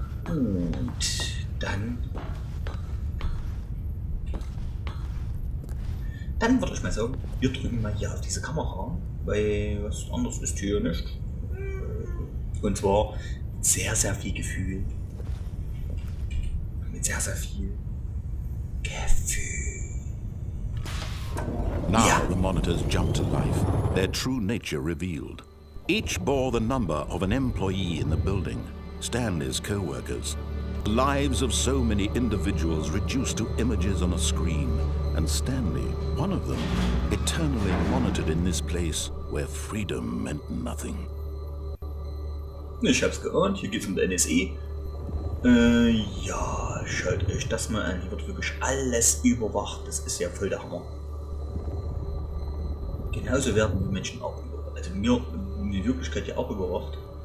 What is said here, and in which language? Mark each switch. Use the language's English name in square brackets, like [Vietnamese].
[German] Und dann würde ich mal sagen, wir drücken mal hier auf diese Kamera, weil was anderes ist hier nicht. Und zwar mit sehr, sehr viel Gefühl. Mit sehr, sehr viel Gefühl. [English] Now the monitors jumped to life, their true nature revealed. Each bore the number of an employee in the building, Stanley's co-workers. The lives of so many individuals reduced to images on a screen, and Stanley, one of them, eternally monitored in this place where freedom meant nothing. [German] Ich hab's geahnt, hier geht's um den NSE. Ja, schaut euch das mal an. Hier wird wirklich alles überwacht. Das ist ja voll der Hammer. Genauso werden die Menschen auch überwacht. Also mir in Wirklichkeit ja auch überwacht.